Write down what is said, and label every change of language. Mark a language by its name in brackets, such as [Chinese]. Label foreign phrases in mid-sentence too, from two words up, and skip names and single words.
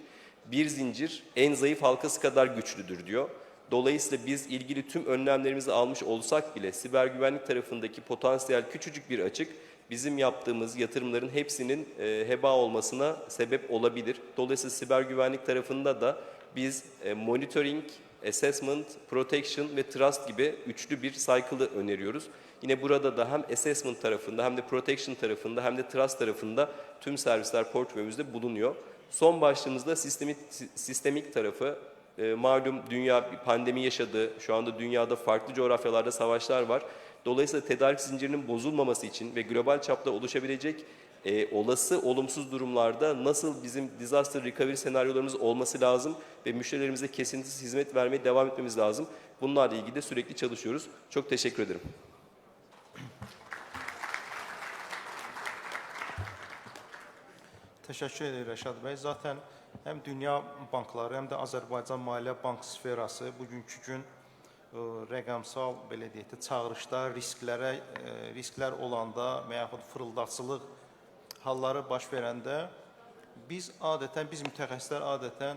[Turkish] Bir zincir en zayıf halkası kadar güçlüdür diyor. Dolayısıyla biz ilgili tüm önlemlerimizi almış olsak bile siber güvenlik tarafındaki potansiyel küçücük bir açık bizim yaptığımız yatırımların hepsinin heba olmasına sebep olabilir. Dolayısıyla siber güvenlik tarafında da biz [English] monitoring, assessment, protection [Turkish] ve trust gibi üçlü bir cycle'ı öneriyoruz. Yine burada da hem assessment tarafında hem de protection tarafında hem de trust tarafında tüm servisler portföyümüzde bulunuyor. Son başlığımızda sistemik tarafı. Malum dünya bir pandemi yaşadı. Şu anda dünyada farklı coğrafyalarda savaşlar var. Dolayısıyla tedarik zincirinin bozulmaması için ve global çapta oluşabilecek olası olumsuz durumlarda nasıl bizim [English] disaster recovery [Turkish] senaryolarımız olması lazım ve müşterilerimize kesintisiz hizmet vermeye devam etmemiz lazım. Bunlarla ilgili de sürekli çalışıyoruz. Çok teşekkür ederim. [Azerbaijani] Təşəkkür edirəm Rəşad bəy. Zaten həm dünya bankları, həm də Azərbaycan Maliyyə Bank sferası bugünkü gün rəqəmsal belə deyək də çağırışda risklər olanda və yaxud fırıldaçılıq halları baş verəndə biz mütəxəssislər adətən